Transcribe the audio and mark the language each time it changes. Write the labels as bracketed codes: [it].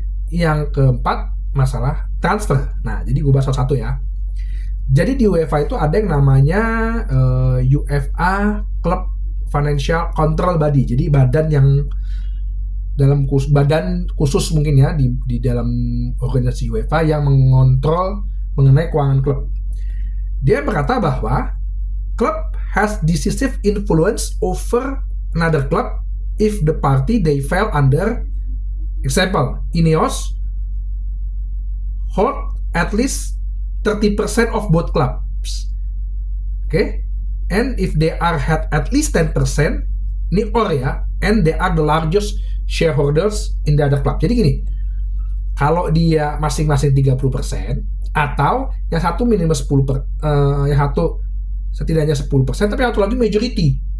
[id] Yang keempat masalah transfer. Nah, jadi gue bahas satu-satu ya. Jadi di UEFA itu ada yang namanya UEFA Club Financial Control Body. Jadi badan yang badan khusus mungkin ya di dalam organisasi UEFA yang mengontrol mengenai keuangan klub. Dia berkata bahwa [en] club has decisive influence over another club if the party they fell under, example, Ineos hold at least 30% of both clubs. Okay? And if they are had at least 10%, ini or ya, and they are the largest shareholders in the other club. [id] Jadi gini, kalau dia masing-masing 30% atau yang satu minimal 10%, yang satu setidaknya 10%, tapi yang satu lagi majority.